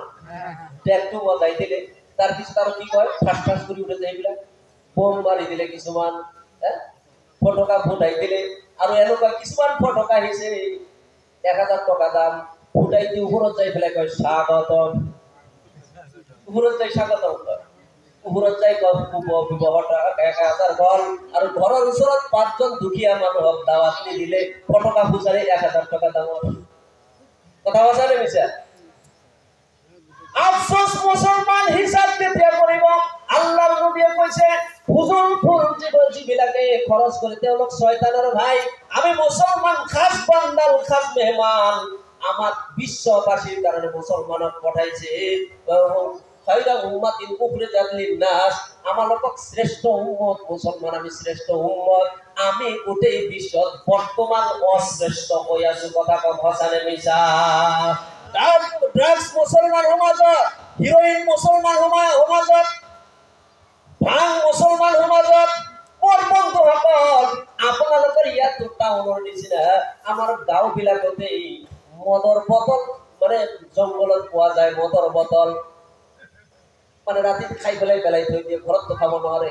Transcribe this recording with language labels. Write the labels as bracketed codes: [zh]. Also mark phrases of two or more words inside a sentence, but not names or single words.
[as] ডেকটো বজাই দিলে, তাৰপিছত আৰু কি কয়, ঠাচ ঠাচ কৰি উঠে যে এইবিলাক, বোম মাৰি দিলে কিছুমান, ফটকা ফুটাই দিলে, আৰু এনেকুৱা কিছুমান ফটকা আহিছে 1000 টকা দাম, ফুটাই দি ওপৰত যাই পেলাই কয় স্বাগতম, ওপৰত যাই স্বাগতম কয়, ওপৰত যাই বিবাহটা 1000 গ'ল, আৰু ঘৰৰ ওচৰত 5জন দুখীয়া মানুহক দাৱাত দিলে, ফটকা ফুটালে 1000 টকা দামৰ। কথা কৈছা নে মিছা? আফসোস মুসলমান হিসাব কেতিয়া কৰিব? আল্লাহৰ নবীয়ে কৈছে, ফুজুল ফুল যিবিলাকে খৰচ কৰে তেওঁলোক শয়তানৰ ভাই। আমি মুসলমান খাস বান্দাল, খাস মেহমান, আমার বিশ্ববাসীর কারণে মুসলমানক পঠাইছে। [ar] خير أمة أخرجت للناس, [as] আমালোকক শ্রেষ্ঠ উম্মত মুসলমান, আমি শ্রেষ্ঠ উম্মত। আমি গোটেই বিশ্বত বর্তমান অশ্রেষ্ঠ হৈ আছো। কথা কম সঁচানে মিছা? ড্রাগস মুসলমান সমাজত, হিরোইন মুসলমান সমাজত, ভাং মুসলমান সমাজত। মোৰ বন্ধুসকল, আপোনালোকৰ ইয়াত টাউনৰ নিচিনা আমাৰ গাঁও বিলাকতে মদৰ বটল, মানে জংঘলত পোৱা যায় মদৰ বটল, মানে ৰাতি খাই পেলাই থৈ দিয়ে, ঘৰত খাব নোৱাৰে।